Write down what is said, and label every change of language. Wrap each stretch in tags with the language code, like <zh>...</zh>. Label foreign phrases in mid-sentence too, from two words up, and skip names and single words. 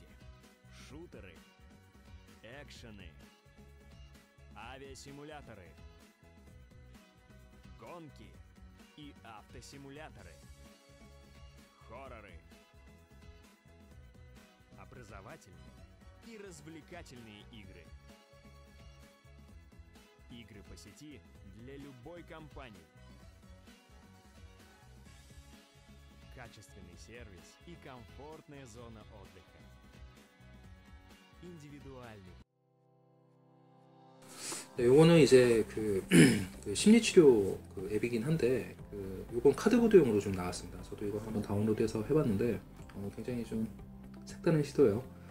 <ru>Шутеры, экшены, авиасимуляторы, гонки и автосимуляторы, хорроры, образовательные и развлекательные игры. Игры по сети для любой компании. Качественный сервис и комфортная зона отдыха. Индивидуальный.</ru> <ko>네, 요거는 이제 그 심리치료 앱이긴 한데 요건 카드보드용으로 좀 나왔습니다. 저도 이거 한번 다운로드해서 해봤는데 굉장히 좀 색다른 시도예요.</ko>